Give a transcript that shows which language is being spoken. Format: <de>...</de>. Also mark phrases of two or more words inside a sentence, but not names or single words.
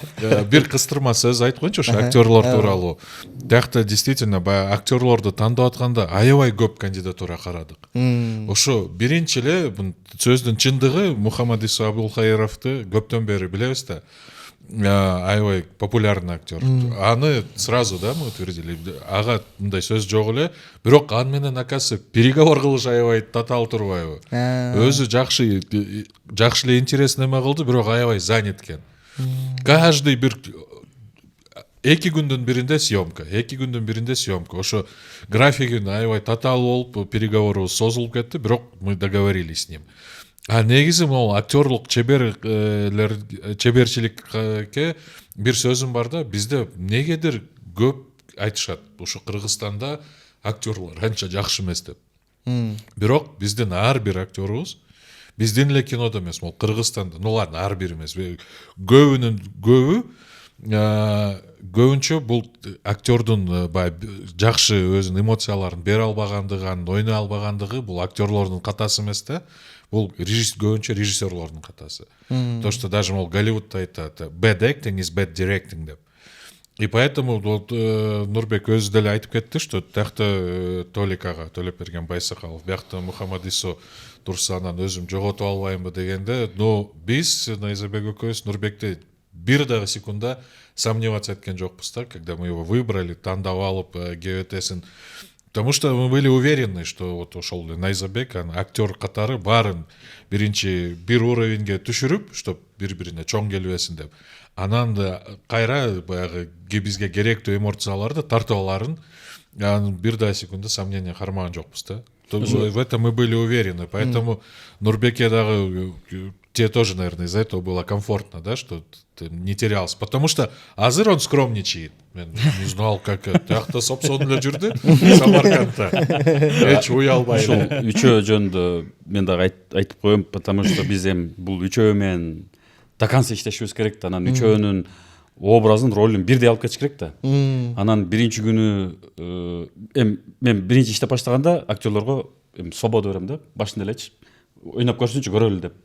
<ky>Бир кыстырма сөз айтып коеюнчу ошо актерлор тууралуу. Тиякта действительно баягы актерлорду тандап атканда аябай көп кандидатура карадык. Ошо биринчи эле сөздүн чындыгы Мухаммад Иса Абдулхайровду көптөн бери билебиз да. аябай популярный актер.</ky> <ru>Аны сразу да мы утвердили.</ru> <ky>Ага мындай сөз жок эле, бирок аны менен акасы переговор кылыш аябай татаал турбайбы. Өзү жакшы эле интересный эме кылды, бирок аябай занят экен. Каждый бир 2 күндүн биринде съемка. Ошо графигин аябай татаал болуп, переговорубуз созулуп кетти, бирок</ky> <ru>мы договорились с ним.</ru> <ky>А негизи могу актерлук чеберчиликке бир сөзүм бар да, бизде негедир көп айтышат, ушу Кыргызстанда актерлор анча жакшы эмес деп. Бирок биздин ар бир актерубуз биздин эле кинодо эмес, могу Кыргызстанда,</ky> <ru>ну ладно,</ru> <ky>ар бир эмес, көбүнчө бул актердун жакшы өзүнүн эмоцияларын бере албагандыгы, ойной албагандыгы бул актерлордун катасы эмес да. Бул көбүнчө режиссерлордун катасы.</ky> <ru>То, что даже</ru> <ky>мол Голливудта айтат,</ky> <en>bad acting is bad directing</en> <ky>деп.</ky> <ru>И поэтому</ru> <ky>Нурбек өзү деле айтып кетти, что тиякта Толик ага, Төлөпберген Байсакалов, биякта Мухаммад Исо турса анан өзүм жоготуп албаймбы дегенде, но биз Найзабек экөөбүз Нурбекти бир дагы секунда сомневаться эткен жокпуз да,</ky> <ru>когда мы его выбрали,</ru> <ky>тандап алып ГВТсин.</ky> <ru>Потому что мы были уверены, что вот</ru> <ky>ошол Найзабек актер катары баарын биринчи бир уровеньге түшүрүп, чтоб бири-бирине чоң келбесин деп. Анан да кайра баягы бизге керектүү эмоцияларды тартып аларын бир да секунда сомнения кармаган жокпуз да.</ky> <ru>В этом мы были уверены, поэтому</ru> <ky>Нурбеке дагы</ky> <ru>тебе тоже, наверное, из-за этого было комфортно, да, что ты не терялся. Потому что азыр он скромничает. Я не знал, как это. Тиякта собственно эле жүрдү Самаркандта.</ru> <ky>Эч уялбай. Ушул үчөө жөнүндө мен дагы айтып коем,</ky> <ru>потому что</ru> <ky>биз эми бул үчөө менен</ky> <ru>до конца</ru> <ky>иштешибиз керек да. Анан үчөөнүн образын, ролун бирдей алып кетиш керек да. Анан биринчи күнү мен биринчи иштеп баштаганда актерлорго свобода берем да, башында элечи ойноп көрсүнчү, көрөлү деп.</ky>